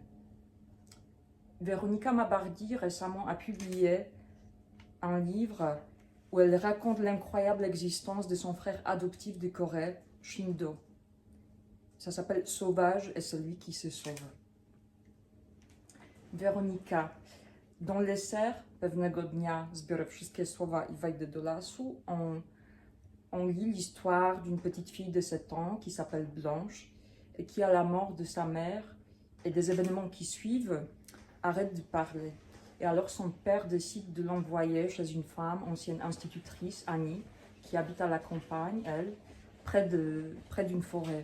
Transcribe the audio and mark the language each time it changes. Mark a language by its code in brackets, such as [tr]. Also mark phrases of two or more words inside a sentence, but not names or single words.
[fr] Véronica Mabardi récemment a publié un livre où elle raconte l'incroyable existence de son frère adoptif de Corée, Shindo. Ça s'appelle Sauvage et celui qui se sauve. Véronica, dans Les Serres, Pewnego dnia zbiorę wszystkie słowa i wejdę do lasu, on lit l'histoire d'une petite fille de 7 ans qui s'appelle Blanche et qui, à la mort de sa mère et des événements qui suivent, arrête de parler. Et alors son père décide de l'envoyer chez une femme, ancienne institutrice, Annie, qui habite à la campagne, elle, près d'une forêt.